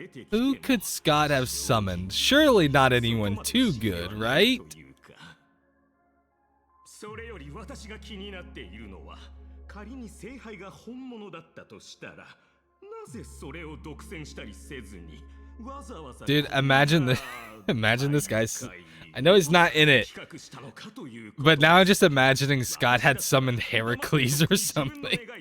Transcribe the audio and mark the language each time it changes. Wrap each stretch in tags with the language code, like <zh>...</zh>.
<en>Who could Scott have summoned? Surely not anyone too good, right?</en> <ja>それより私が気になっているのは、仮に聖杯が本物だったとしたら、なぜそれを独占したりせずに。</ja> <en>Dude, imagine this guy's... I know he's not in it, but now I'm just imagining Scott had summoned Heracles or something.</en>